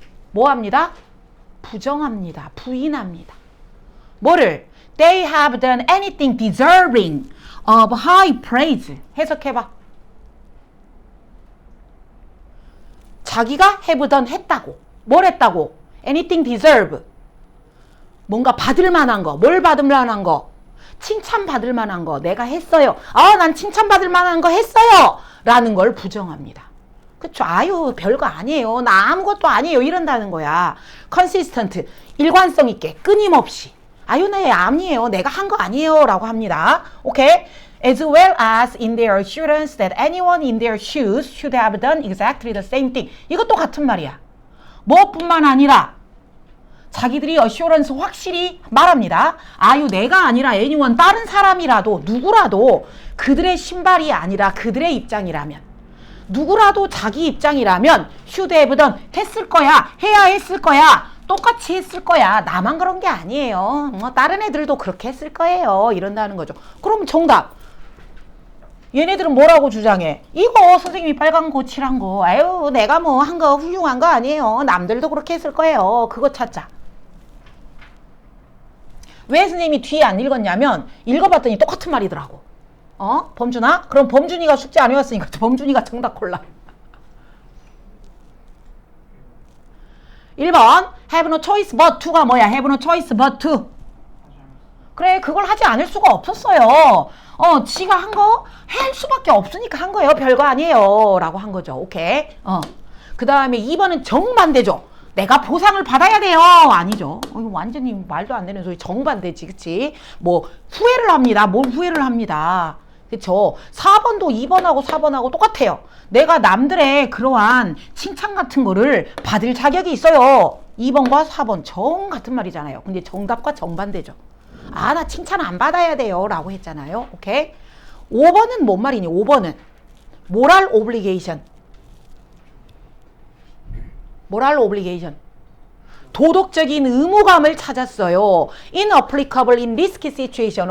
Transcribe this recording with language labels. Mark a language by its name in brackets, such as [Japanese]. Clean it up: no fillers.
[Korean] 뭐 합니다? 부정합니다. 부인합니다. 뭐를? [English] They have done anything deserving of high praise. [Korean] 해석해봐. 자기가 [English] have done [Korean] 했다고. 뭘 했다고? [English] anything deserve. [Korean] 뭔가 받을 만한 거. 뭘 받을 만한 거? 칭찬받을 만한 거. 내가 했어요. 난 칭찬받을 만한 거 했어요. 라는 걸 부정합니다. 그쵸? 아유, 별거 아니에요. 나 아무것도 아니에요. 이런다는 거야. consistent. 일관성 있게. 끊임없이. 아유, 네, 아니에요. 내가 한 거 아니에요. 라고 합니다. 오케이? [English] As well as in their assurance that anyone in their shoes should have done exactly the same thing. [Korean] 이것도 같은 말이야. 무엇뿐만 아니라 자기들이 assurance 확실히 말합니다. 아유, 내가 아니라 anyone, 다른 사람이라도 누구라도 그들의 신발이 아니라 그들의 입장이라면, 누구라도 자기 입장이라면 [English] should have done, [Korean] 했을 거야. 해야 했을 거야. 똑같이 했을 거야. 나만 그런 게 아니에요. 다른 애들도 그렇게 했을 거예요. 이런다는 거죠. 그럼 정답. 얘네들은 뭐라고 주장해? 이거 선생님이 빨간 거 칠한 거. 아유, 내가 뭐 한 거 훌륭한 거 아니에요. 남들도 그렇게 했을 거예요. 그거 찾자. 왜 선생님이 뒤에 안 읽었냐면 읽어봤더니 똑같은 말이더라고. 범준아? 그럼 범준이가 숙제 안 해왔으니까 범준이가 정답 골라. [English] 1번 have no choice but to가 뭐야? have no choice but to. [Korean] 그래, 그걸 하지 않을 수가 없었어요. 지가 한 거 할 수밖에 없으니까 한 거예요. 별거 아니에요. 라고 한 거죠. 오케이. 그 다음에 2번은 정반대죠. 내가 보상을 받아야 돼요. 아니죠. 이거 완전히 말도 안 되는 소리. 정반대지. 그치? 뭐 후회를 합니다. 뭘 후회를 합니다. 그쵸? 4번도 2번하고 4번하고 똑같아요. 내가 남들의 그러한 칭찬 같은 거를 받을 자격이 있어요. 2번과 4번 정 같은 말이잖아요. 근데 정답과 정반대죠. 나 칭찬 안 받아야 돼요. 라고 했잖아요. 오케이? 5번은 뭔 말이니? [English] 5번은 moral obligation. moral obligation. [Korean] 도덕적인 의무감을 찾았어요. [English] inapplicable in risky situation.